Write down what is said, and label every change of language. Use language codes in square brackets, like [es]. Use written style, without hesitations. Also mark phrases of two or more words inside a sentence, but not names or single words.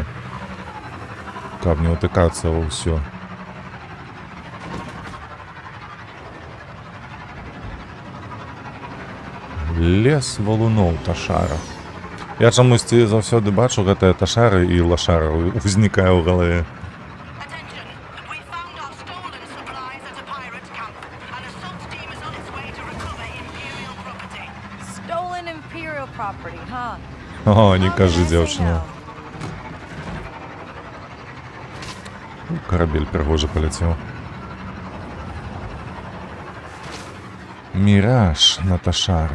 [be] Каб не ўтыкацца ва ўсё. Лес валуноў Ташара. Я чамусьці заўсёды бачу гэтыя Ташары і лашара узнікае ў галаве. [en] Stolen Imperial property, huh? [be] О, не кажы, дзяўчына. Карабель прыгожа паляцеў. Міраж на Ташара.